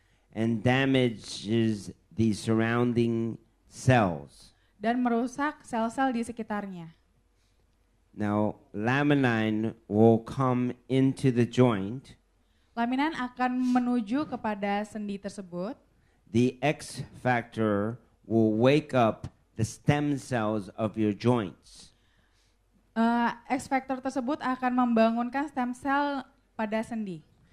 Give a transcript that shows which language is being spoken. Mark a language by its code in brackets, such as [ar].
[en] And damages the surrounding cells. [id] dan merusak sel-sel di sekitarnya. [en] Now, laminine will come into the joint. [id] Laminan akan menuju kepada sendi tersebut. [en] The X factor will wake up the stem cells of your joints. [id] X factor tersebut akan membangunkan stem cell pada sendi.